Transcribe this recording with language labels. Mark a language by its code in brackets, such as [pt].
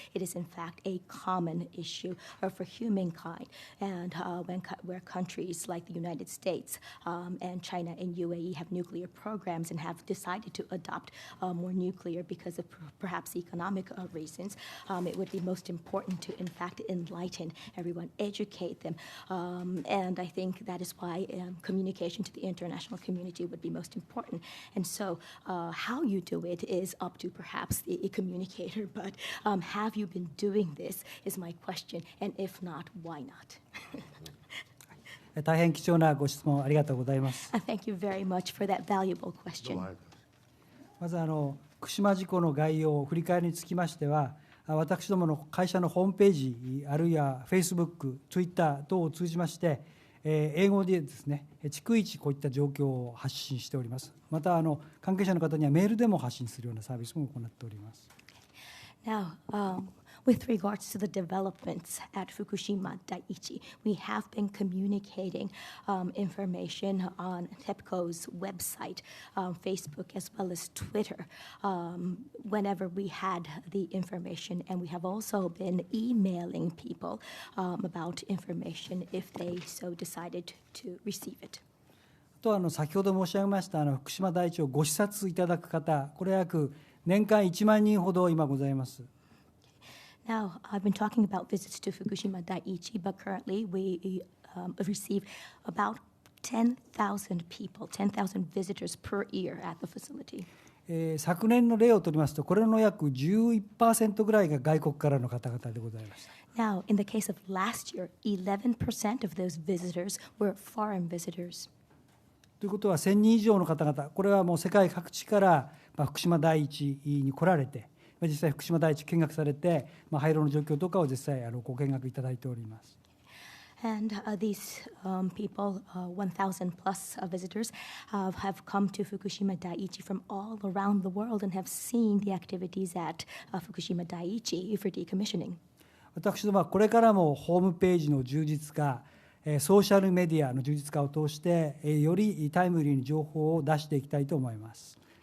[en] It is, in fact, a common issue for humankind, and where countries like the United States and China and UAE have nuclear programs and have decided to adopt more nuclear because of perhaps economic reasons, it would be most important to, in fact, enlighten everyone, educate them, and I think that is why communication to the international community would be most important. And so how you do it is up to perhaps the communicator, but have you been doing this is my question, and if not, why not? [ja] 大変貴重なご質問ありがとうございます。 [en] Thank you very much for that valuable question. [ja] まず福島事故の概要を振り返りにつきましては、私どもの会社のホームページ、あるいは Facebook、Twitter 等を通じまして、英語でですね、逐一こういった状況を発信しております。また関係者の方にはメールでも発信するようなサービスも行っております。 [en] Now, with regards to the developments at Fukushima Daiichi, we have been communicating information on TEPCO's website, Facebook, as well as Twitter, whenever we had the information. And we have also been emailing people about information if they so decided to receive it. [ja] と先ほど申し上げました福島第一をご視察いただく方、これ約年間1万人ほど今ございます。 [en] Now, I've been talking about visits to Fukushima Daiichi, but currently we receive about 10,000 people, 10,000 visitors per year at the facility. [ja] 昨年の例を取りますと、これの約 11% ぐらいが外国からの方々でございました。 [en] Now, in the case of last year, 11% of those visitors were foreign visitors. [ja] ということは、1000人以上の方々、これはもう世界各地から福島第一に来られて、実際福島第一見学されて、廃炉の状況とかを実際ご見学いただいております。 [en] And these people, 1,000 plus visitors, have come to Fukushima Daiichi from all around the world and have seen the activities at Fukushima Daiichi for decommissioning. [ja] 私どもはこれからもホームページの充実化、ソーシャルメディアの充実化を通して、よりタイムリーに情報を出していきたいと思います。